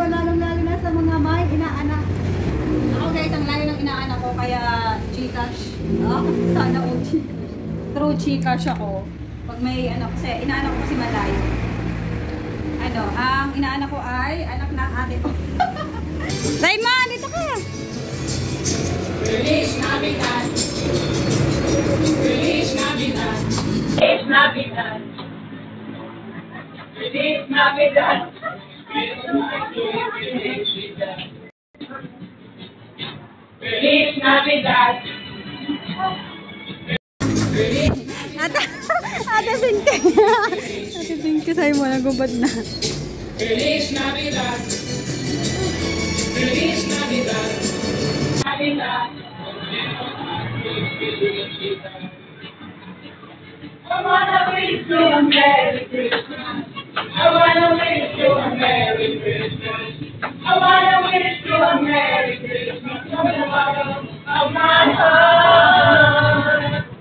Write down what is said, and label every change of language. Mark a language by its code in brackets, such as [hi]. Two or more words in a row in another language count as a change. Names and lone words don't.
[tl] Lalong-lalo na sa mga may inaanak. Ako guys, ang layo ng inaanak ko. Kaya Gcash. Sana o Gcash. True Gcash ako. Pag may ano, kasi inaanak ko kasi malayo. Ano, ang inaanak ko ay anak ng ate ko. Raymond, dito ka! [es] Feliz Navidad! Feliz Navidad! Feliz Navidad! Feliz Navidad! Feliz Navidad! [tl] Ate Pinky. Ate Pinky, sa'yo mo, nagubad na. [es] Feliz Navidad! Feliz Navidad! Navidad! [en] I wanna wish you a Merry Christmas. I wanna wish you a Merry Christmas. I wanna wish you a Merry Christmas from the bottom of my heart.